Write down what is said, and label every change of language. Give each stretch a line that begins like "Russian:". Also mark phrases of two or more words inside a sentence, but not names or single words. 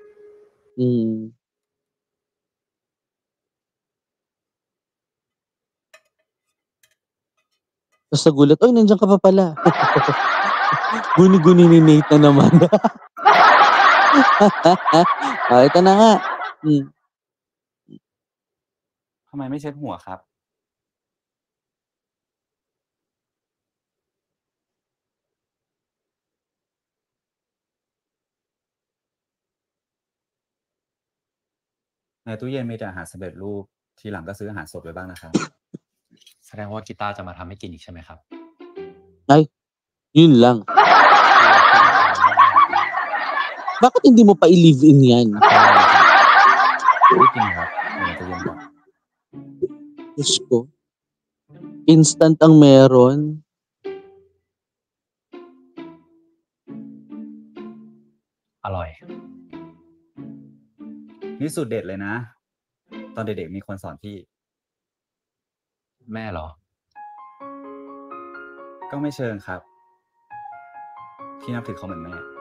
Filipino: Tapos nagulat, oy, nandiyan ka pa pala. Guni-guni ni Nate na naman. Ito na nga.
Thai: ทำไมไม่เช็ดหัวครับ ในตู้เย็นมีแต่อาหารสำเร็จรูปทีหลังก็ซื้ออาหารสดไว้บ้างนะครับ แสดงว่ากีตาร์จะมาทำให้กินอีกใช่ไหมครับ
Filipino: Ay, yun lang. Bakit hindi mo pa i-live-in yan?
Thai: รีบกินครับเดี๋ยวมันจะเย็นก่อน
Filipino: Diyos ko. Instant ang meron.
Thai: อร่อย นี่สูตรเด็ดเลยนะ ตอนเด็กๆมีคนสอนพี่ แม่เหรอ ก็ไม่เชิงครับ พี่นับถือเขาเหมือนแม่